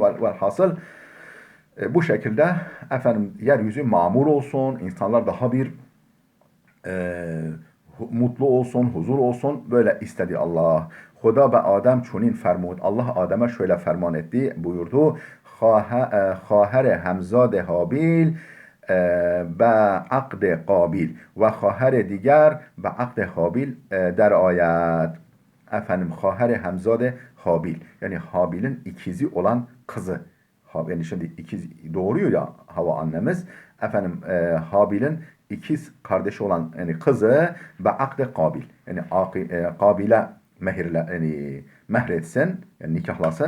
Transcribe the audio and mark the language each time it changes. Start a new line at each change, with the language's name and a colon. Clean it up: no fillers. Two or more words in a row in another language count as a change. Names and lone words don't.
Turkish: Hasıl bu şekilde efendim yeryüzü mamur olsun. İnsanlar daha bir e, mutlu olsun, huzur olsun. Böyle istedi Allah.
Persian: خدا به آدم چنین فرمود.
Turkish: Allah Adem'e şöyle ferman etti, buyurdu.
Persian: خواهر همزاد هابیل به عقد قابیل و خواهر دیگر به عقد هابیل در آید.
Turkish: Efendim
Persian: خواهر همزاد
Turkish: Habil, yani Habil'in ikizi olan kızı. Yani şimdi ikiz doğuruyor ya Hava annemiz. Efendim Habil'in ikiz kardeşi olan yani kızı ve akde Kabil. Yani Kabil'e mehirle yani mehretsin, yani nikahlasın.